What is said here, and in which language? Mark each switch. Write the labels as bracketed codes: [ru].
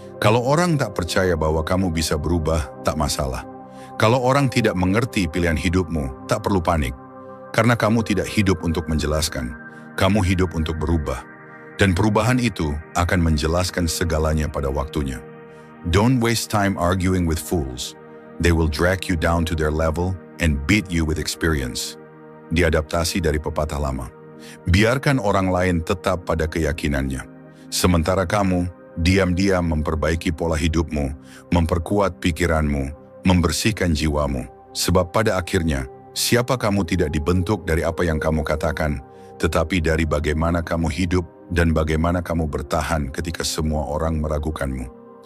[id] Kalau orang tak percaya bahwa kamu bisa berubah, tak masalah. Kalau orang tidak mengerti pilihan hidupmu, tak perlu panik. Karena kamu tidak hidup untuk menjelaskan, kamu hidup untuk berubah. Dan perubahan itu akan menjelaskan segalanya pada waktunya. [en] Don't waste time arguing with fools. They will drag you down to their level and beat you with experience. [id] Diadaptasi dari pepatah lama. Biarkan orang lain tetap pada keyakinannya. Sementara kamu, diam-diam memperbaiki pola hidupmu, memperkuat pikiranmu, membersihkan jiwamu. Sebab pada akhirnya, siapa kamu tidak dibentuk dari apa yang kamu katakan, tetapi dari bagaimana kamu hidup dan bagaimana kamu bertahan ketika semua orang meragukanmu.